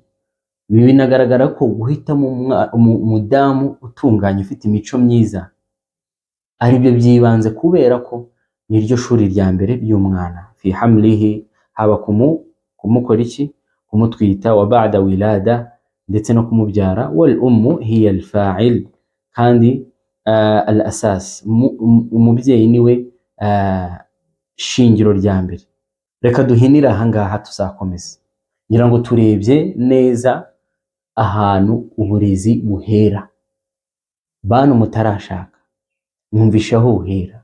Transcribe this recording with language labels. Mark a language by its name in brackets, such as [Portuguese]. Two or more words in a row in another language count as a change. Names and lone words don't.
[Kinyarwanda] binagaragara ko guhitamo umudamu utunganye ufite imico myiza aribyo byibanze, kubera ko niryo shuri rya mbere ry'umwana [Arabic] في حمله, [Kinyarwanda] haba kumukora iki, kumutwita, [Arabic] وبعد الولادة, [Kinyarwanda] ndetse no kumubyara. [Arabic] والأم هي الفاعل, [Kinyarwanda] kandi al asas, umubyeyi niwe shingiro rya mbere. reka duhinire ahangaha tuzakomeza ngira ngo turebye neza ahantu uburezi buhera. Bantu mutarashaka mwumvishe aho buhera.